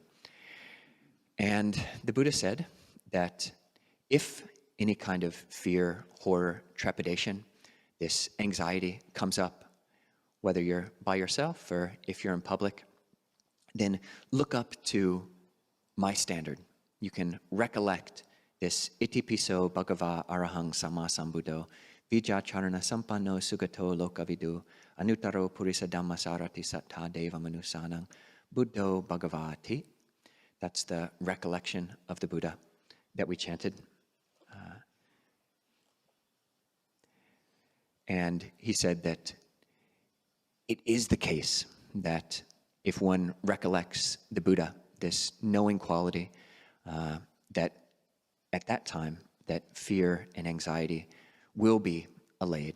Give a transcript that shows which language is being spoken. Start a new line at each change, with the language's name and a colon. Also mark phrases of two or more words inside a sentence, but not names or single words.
English: And the Buddha said that if any kind of fear, horror, trepidation, this anxiety comes up, whether you're by yourself or if you're in public, then look up to my standard. You can recollect this
Pali: Itipi so Bhagava Arahang Sama Sambuddho, Vijacharana sampanno sugato lokavidu anutaro purisa dhammasarati satta deva manusanang buddho bhagavati.
English: That's the recollection of the Buddha that we chanted. And he said that it is the case that if one recollects the Buddha, this knowing quality, that at that time, that fear and anxiety will be allayed.